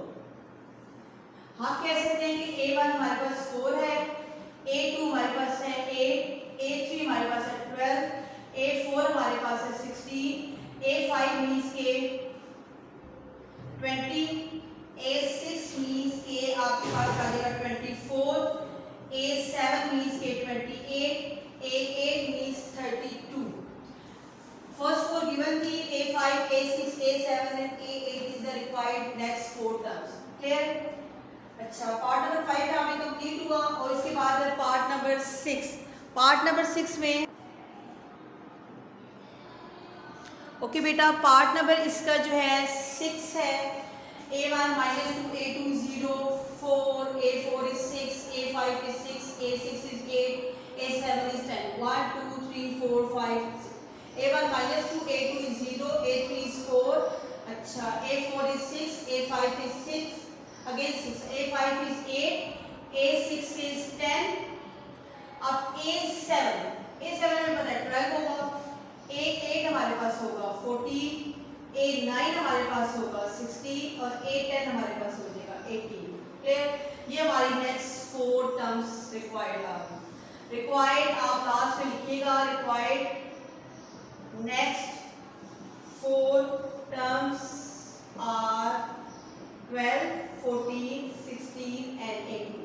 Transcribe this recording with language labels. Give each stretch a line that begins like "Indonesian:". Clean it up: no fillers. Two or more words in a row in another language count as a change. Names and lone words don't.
Hindi: हम कह सकते हैं कि A1 हमारे पास 4 है, A2 हमारे पास है 8, A3 हमारे पास है 12, A4 हमारे पास है 16, A5 मींस के 20, A6 मींस के आपके पास आ जाएगा 24, A7 मींस के 28, A8 मींस 32।
English: First four given थी, A5, A6, A7 and A8 is the required next 4 terms. Clear?
Hindi: अच्छा,
English: part number
Hindi: 5 है हमें कंप्लीट हुआ और इसके बाद है
English: part number
Hindi: 6।
English: part number
Hindi: 6 में ओके बेटा,
English: part number
Hindi: इसका जो है 6 है।
English: A1 -2 A2 0 4 A4 is 6 A5 is 6 A6 is 8 A7 is 10 1 2 3 4 5 6। A1 -2 A2 is 0 A3 is 4, अच्छा, A4 is 6 A5 is 6 again 6 A5 is 8 A6 is 10।
Hindi: अब A7 में पता है 12 होगा, A8 हमारे पास होगा 14, A9 हमारे पास होगा 16 और A10 हमारे पास हो जाएगा 18।
English: क्लियर?
Hindi: ये हमारी
English: next 4 terms required
Hindi: आ गई।
English: रिक्वायर्ड
Hindi: आप लास्ट में लिखिएगा,
English: required next 4 terms are 12 14 16 and 18.